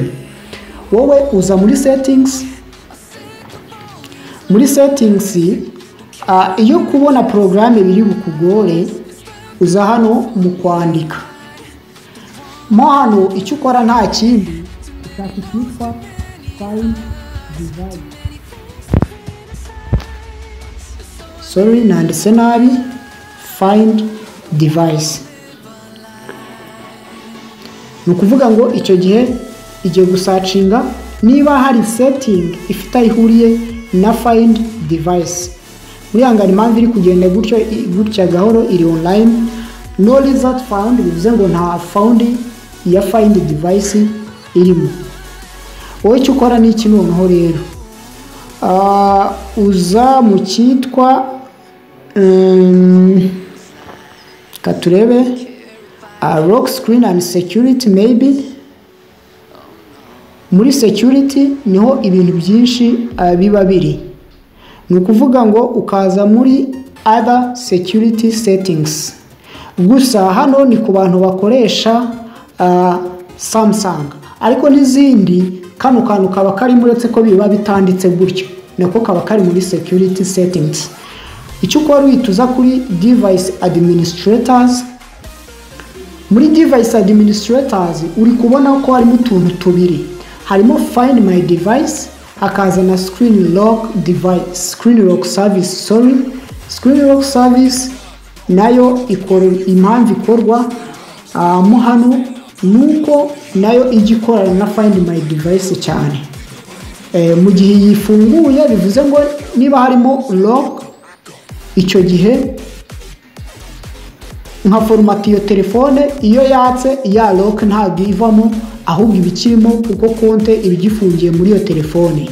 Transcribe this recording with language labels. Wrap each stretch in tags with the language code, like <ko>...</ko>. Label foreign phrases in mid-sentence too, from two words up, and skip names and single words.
<rw>Wowe uza muri settings, iyo kubona programme biri bukugore uza hano mu kwandika mo. Hano icyo ukora nta kindi, ushaka icyitwa Find Device. Sorry, nanditse nabi. Find Device. Ni ukuvuga ngo icyo gihe igiye gusacinga niba hari setting ifite ihuriye na Find Device. Muri hangari impamvu iri kugenda gutya gahoro iri online.</rw> <en>No result found,</en> <rw>bivuze ngo nta found ya Find Device irimo. Wowe icyo ukora ni iki noneho rero, uza mu cyitwa katurebe</rw> <en>lock screen and security.</en> <rw>Maybe muri security niho ibintu byinshi biba biri, ni ukuvuga ngo ukaza muri</rw> <en>other security settings.</en> <rw>Gusa hano ni ku bantu bakoresha Samsung, ariko n'izindi kano kantu kaba kari muretse ko biba bitanditse gutyo, nako kaba kari muri</rw> <en>security settings.</en> <rw>Icyo ukora uhituza kuri</rw> <en>device administrators.</en> <rw>Muri</rw> <en>device administrators</en> <rw>uri kubona ko harimo utuntu tubiri, harimo find my device, hakaza na</rw> <en>screen lock device, screen lock service. Screen lock service</en> <rw>nayo ikora impamvu ikorwa mo hano nuko nayo igikorana na find my device cyane. Mu gihe yifunguye bivuze ngo niba harimo lock, icyo gihe nka format iyo telefone iyo yatse ya lock ntabwo ivamo, ahubwo ibikirimo kuko konte ibigifungiye muri iyo telefone.</rw>